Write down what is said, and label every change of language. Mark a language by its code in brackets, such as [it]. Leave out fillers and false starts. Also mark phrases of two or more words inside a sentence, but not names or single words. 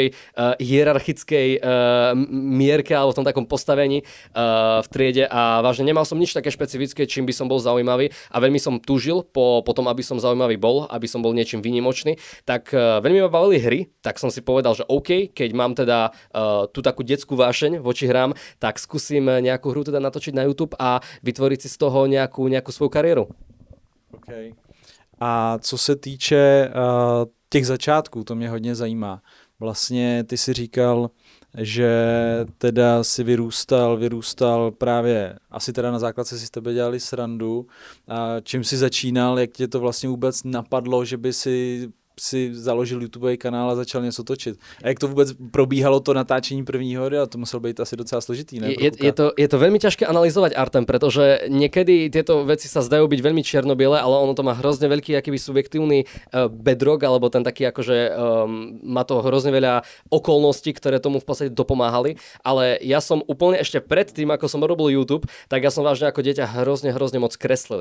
[sk] hierarchickej mierke alebo v tom takom postavení v triede a vážne nemal som nič také špecifické, čím by som bol zaujímavý a veľmi som túžil po tom, aby som zaujímavý bol, aby som bol niečím výnimočný, tak veľmi ma bavili hry, tak som si povedal, že OK, keď mám teda tú takú detskú vášeň voči hrám, tak skúsim nejakú hru teda natočiť na YouTube a vytvoriť si z toho nejakú svoju kariéru. [en] Okay. [cs] A co se týče těch začátků, to mě hodně zajímá. Vlastně ty si říkal, že teda si vyrůstal právě, asi teda na základce si s tebe dělali srandu. A čím si začínal, jak tě to vlastně vůbec napadlo, že by si založil YouTubeový kanál a začal něco točit. A jak to vůbec probíhalo to natáčení prvního videa? To muselo být asi docela složitý, ne? [sk] Je to veľmi ťažké analyzovať, Artem, pretože niekedy tieto veci sa zdajú byť veľmi čierno-biele, ale ono to má hrozne veľký akýby subjektívny bedrock, alebo ten taký akože má to hrozne veľa okolností, ktoré tomu v podstate dopomáhali, ale ja som úplne ešte pred tým, ako som robil YouTube, tak ja som vážne ako dieťa hrozne moc kreslil.